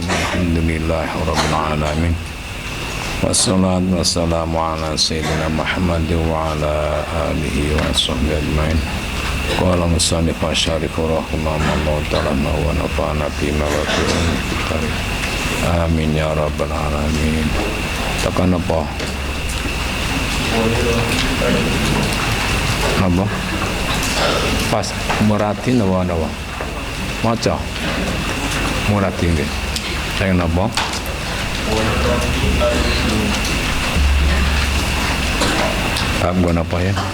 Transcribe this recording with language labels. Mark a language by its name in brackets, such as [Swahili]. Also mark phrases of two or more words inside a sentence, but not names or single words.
[Arabic] الحمد لله رب العالمين والصلاة والسلام على سيدنا محمد وعلى آله وصحبه أجمعين. قال المصنف الشريف رحمه الله تعالى ونفعنا بما وبه. آمين يا رب العالمين. [Javanese] Tekan apa? Apa? Pas muratin apa? Maca. Muratin nggih. Saya napa? Apa napa ya?